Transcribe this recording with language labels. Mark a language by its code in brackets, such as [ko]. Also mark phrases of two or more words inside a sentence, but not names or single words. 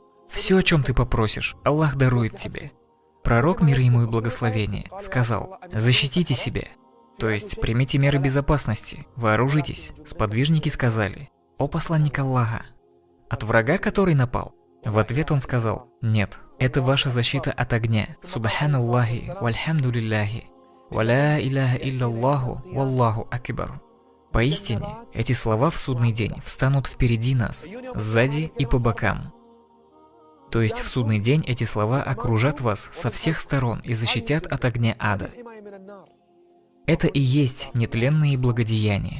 [ru] Все, о чем ты попросишь, Аллах дарует тебе. Пророк, мир ему и благословение, сказал: защитите себя. То есть примите меры безопасности, вооружитесь. Сподвижники сказали: о посланник Аллаха, от врага, который напал? В ответ он сказал: нет, это ваша защита от огня. [ar] سبحان الله والحمد لله ولا إله إلا الله والله أكبر. [ru] Поистине, эти слова в судный день встанут впереди нас, сзади и по бокам. То есть в судный день эти слова окружат вас со всех сторон и защитят от огня ада. Это и есть нетленные благодеяния.